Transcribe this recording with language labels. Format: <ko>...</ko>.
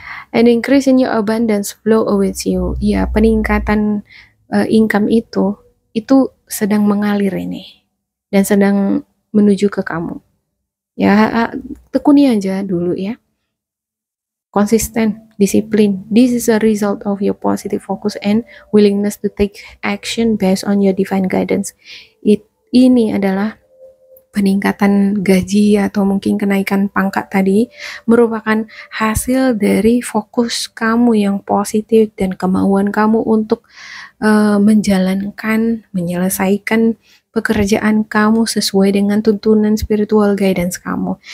<en>And increase in your abundance flow awaits you.</en> <id>Ya, peningkatan income itu sedang mengalir ini. Dan sedang menuju ke kamu. Ya, tekuni aja dulu ya. Konsisten, disiplin.</id> <en>This is a result of your positive focus and willingness to take action based on your divine guidance.</en> <id>Ini adalah peningkatan gaji atau mungkin kenaikan pangkat tadi merupakan hasil dari fokus kamu yang positif dan kemauan kamu untuk menjalankan, menyelesaikan pekerjaan kamu sesuai dengan tuntunan</id> <en>spiritual guidance</en> <id>kamu.</id>